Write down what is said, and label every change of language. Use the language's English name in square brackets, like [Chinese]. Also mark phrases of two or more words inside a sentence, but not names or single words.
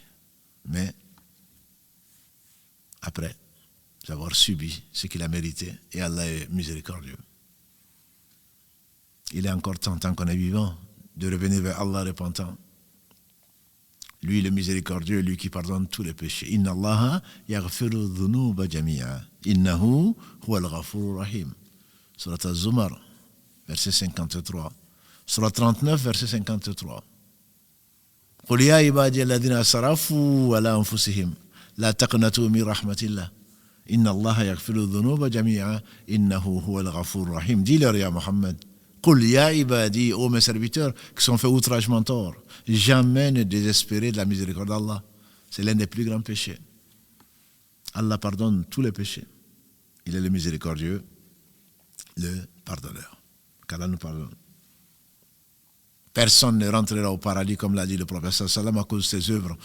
[French] Mais après avoir subi ce qu'il a mérité, et Allah est miséricordieux. Il est encore temps, tant qu'on est vivant, de revenir vers Allah repentant. Lui, le miséricordieux, lui qui pardonne tous les péchés. [Arabic] إن الله يغفر الذنوب جميعا إنه هو الغفور الرحيم. [French] Surat Az-Zumar, verset 53. Surat 39, verset 53. [Arabic] قل يا عبادي الذين أسرفوا على أنفسهم لا تقنطوا من رحمة الله. إن الله يغفر الذنوب جميعا إنه هو الغفور الرحيم. [French] Dis-leur, ya Muhammad. [Arabic] قل يا عبادي, [French] ô mes serviteurs qui sont faits outragement tort, jamais ne désespérez de la miséricorde d'Allah. C'est l'un des plus grands péchés. Allah pardonne tous les péchés. Il est le miséricordieux, le pardonneur. Qu'Allah nous pardonne. Personne ne rentrera au paradis, comme l'a dit le prophète sallam, à cause de ses œuvres.